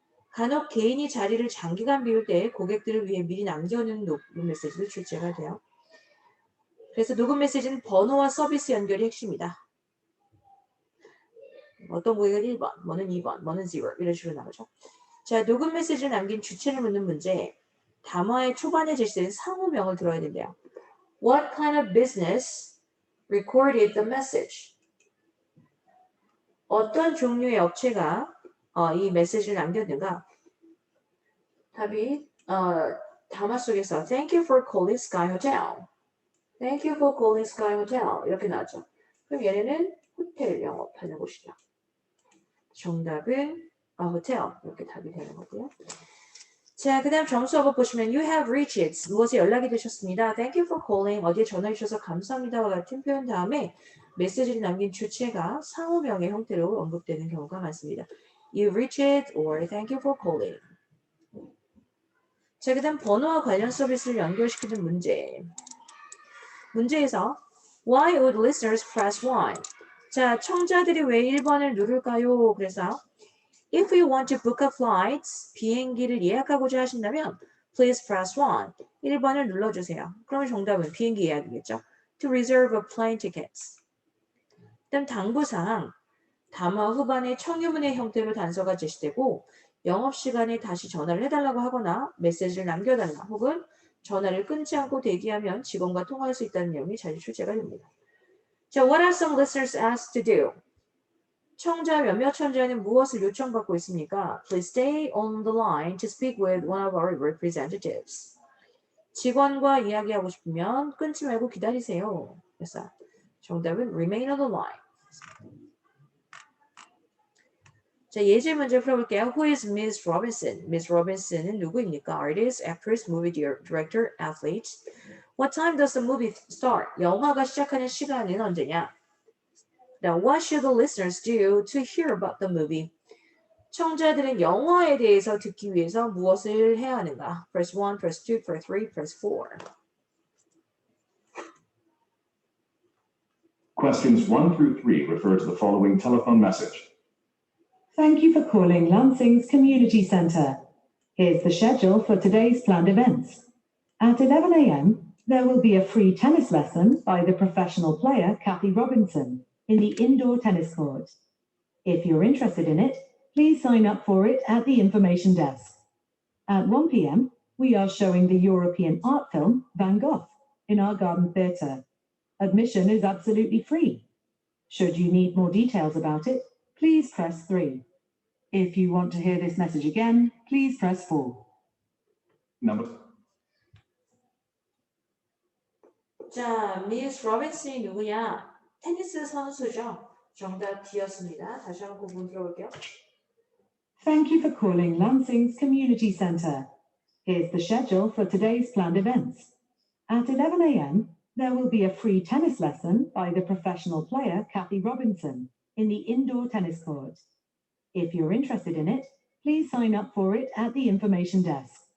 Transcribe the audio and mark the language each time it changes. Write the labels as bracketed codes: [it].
[ko] 간혹 개인이 자리를 장기간 비울 때 고객들을 위해 미리 남겨놓은 녹음 메시지도 출제가 돼요. 그래서 녹음 메시지는 번호와 서비스 연결이 핵심이다. 어떤 고객은 1번, 뭐는 2번, 뭐는 0 이런 식으로 나오죠. 자, 녹음 메시지를 남긴 주체를 묻는 문제. 담화의 초반에 제시된 상호명을 들어야 된대요. [en] What kind of business recorded the message? [ko] 어떤 종류의 업체가 이 메시지를 남겼는가? 답이 담화 속에서 [en] Thank you for calling Sky Hotel. Thank you for calling Sky Hotel. [ko] 이렇게 나왔죠. 그럼 얘네는 호텔 영업하는 곳이죠. 정답은 호텔 이렇게 답이 되는 거고요. 자, 그 다음 점수 업어 보시면 [en] You have reached [ko] 무엇에 연락이 되셨습니다. [en] Thank you for calling [ko] 어디에 전화해 주셔서 감사합니다와 같은 표현 다음에 메시지를 남긴 주체가 상호명의 형태로 언급되는 경우가 많습니다. [en] You reached or Thank you for calling. [ko] 자, 그 다음 번호와 관련 서비스를 연결시키는 문제. 문제에서 [en] Why would listeners press 1? [ko] 자, 청자들이 왜 1번을 누를까요? [en] 그래서 If you want to book a flight, [ko] 비행기를 예약하고자 하신다면 [en] please press 1. [ko] 1번을 눌러주세요. 그러면 정답은 비행기 예약이겠죠. [en] To reserve a plane tickets. [ko] 그다음 당부사항, 담화 후반에 청유문의 형태로 단서가 제시되고 영업시간에 다시 전화를 해달라고 하거나 메시지를 남겨달라 혹은 전화를 끊지 않고 대기하면 직원과 통화할 수 있다는 내용이 자주 출제가 됩니다. [en] 자, what are some listeners asked to do? [ko] 청자 몇몇 청자는 무엇을 요청받고 있습니까? [en] Please stay on the line to speak with one of our representatives. [ko] 직원과 이야기하고 싶으면 끊지 말고 기다리세요. 그래서 정답은 [en] remain on the line. [ko] 자, 예제 문제 풀어볼게요. [en] Who is Miss Robinson? [ko] Miss Robinson은 누구입니까? [en] Artist, actress, movie director, athlete. What time does the movie start? [ko] 영화가 시작하는 시간은 언제냐? [en] Now, what should the listeners do to hear about the movie? [ko] 청자들은 영화에 대해서 듣기 위해서 무엇을 해야 하는가? [en] Press 1, press 2, press 3, press 4. Questions 1 through 3 refer to the following telephone message. Thank you for calling Lansing's Community Centre. Here's the schedule for today's planned events. At 11 a.m., there will be a free tennis lesson by the professional player Kathy Robinson in the indoor tennis court. If you're interested in it, please sign up for it at the information desk. At 1 p.m., we are showing the European art film Van Gogh in our garden theatre. Admission is absolutely free. Should you need more details about it, please press 3. If you want to hear this message again, please press 4. Number [ko] 자, 미스 로빈슨이 누구냐? 테니스 선수죠. 정답 D였습니다. 다시 한번 부분 들어볼게요. [en] Thank you for calling Lansing's Community Centre. Here's the schedule for today's planned events. At 11 a.m., there will be a free tennis lesson by the professional player Kathy Robinson in the indoor tennis court. If you're interested in it, please sign up for it at the information desk.